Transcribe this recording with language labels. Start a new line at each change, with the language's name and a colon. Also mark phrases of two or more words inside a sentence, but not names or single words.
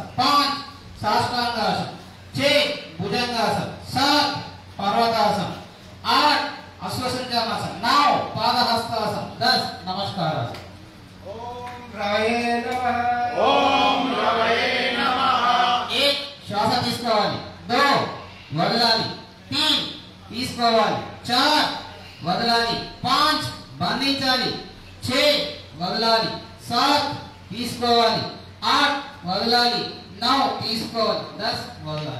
Sanskrit: 5 साष्टांगासन 6 भुजंगासन 7 पर्वतासन 8 अश्वसंजमासन 9 पादहस्तासन 10 नमस्कारासन। ओम रवये नमः। ओम रवये नमः।
Telugu: 1 श्वास తీసుకోవాలి, 2 వదలాలి, 3 తీసుకోవాలి, 4 వదలాలి, 5 బంధించాలి, 6 వదలాలి, 7 తీసుకోవాలి, 8 వదలాలి, 9 తీసుకోవాలి, 10 వదలాలి।